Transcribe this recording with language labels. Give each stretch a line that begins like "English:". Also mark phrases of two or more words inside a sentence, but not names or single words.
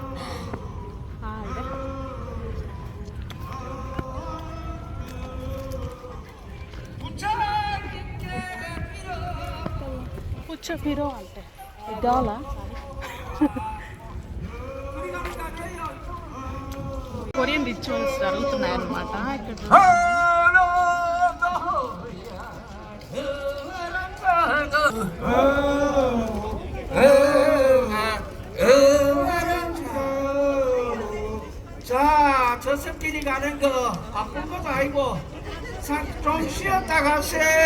Telugu: కూర్చో ఫిరో అంటే ఇదాలా
English: Korean rituals
Telugu: జరుగుతున్నాయి అన్నమాట ఇక్కడ.
Korean: 자, 저승길이 가는 거 바쁜 것도 아니고 좀 쉬었다 가세.